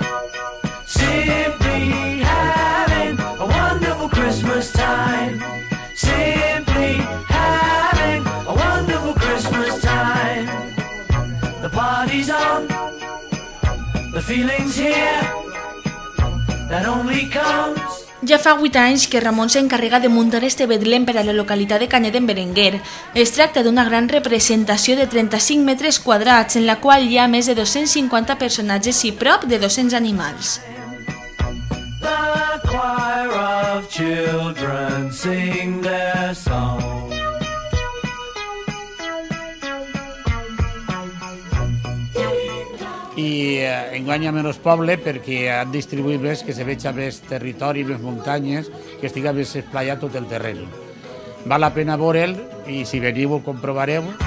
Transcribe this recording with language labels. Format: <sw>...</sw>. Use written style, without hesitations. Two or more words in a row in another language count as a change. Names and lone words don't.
<en>Simply having a wonderful Christmas time. Simply having a wonderful Christmas time. The party's on, the feeling's here, that only comes.</en> <ca>Ja fa 8 anys que Ramon s'encarrega de muntar este Betlem per a la localitat de Canet d'en Berenguer. Es tracta d'una gran representació de 35 metres quadrats en la qual hi ha més de 250 personatges i prop de 200 animals.</ca> <en>The choir of children sing their song.</en> <ca>I enguany a menys poble perquè han distribuït més que se veja més territori, més muntanyes, que estiga més esplayat tot el terreny. Val la pena veure'l i si veniu ho comprovareu.</ca>